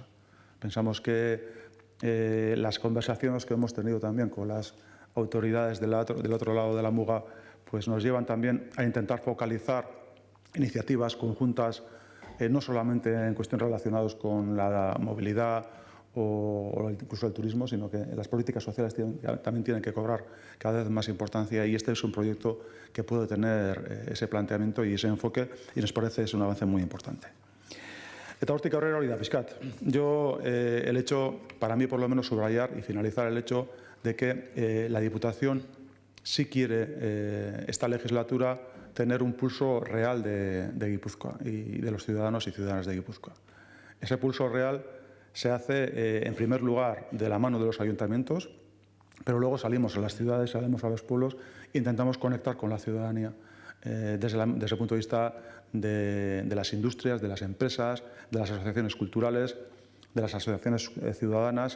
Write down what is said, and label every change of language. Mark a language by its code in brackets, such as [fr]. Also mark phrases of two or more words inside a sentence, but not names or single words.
[es] Pensamos que las conversaciones que hemos tenido también con las autoridades del otro lado de la Muga pues nos llevan también a intentar focalizar iniciativas conjuntas, no solamente en cuestiones relacionadas con la movilidad o incluso el turismo, sino que las políticas sociales también tienen que cobrar cada vez más importancia y este es un proyecto que puede tener ese planteamiento y ese enfoque y nos parece es un avance muy importante. [eu] Eta hortik aurrera hori da pizkat. [es] Yo el hecho, para mí por lo menos subrayar y finalizar el hecho de que la Diputación sí quiere esta legislatura tener un pulso real de Guipúzcoa y de los ciudadanos y ciudadanas de Guipúzcoa. Ese pulso real se hace, en primer lugar, de la mano de los ayuntamientos, pero luego salimos a las ciudades, salimos a los pueblos e intentamos conectar con la ciudadanía desde el punto de vista de las industrias, de las empresas, de las asociaciones culturales, de las asociaciones ciudadanas.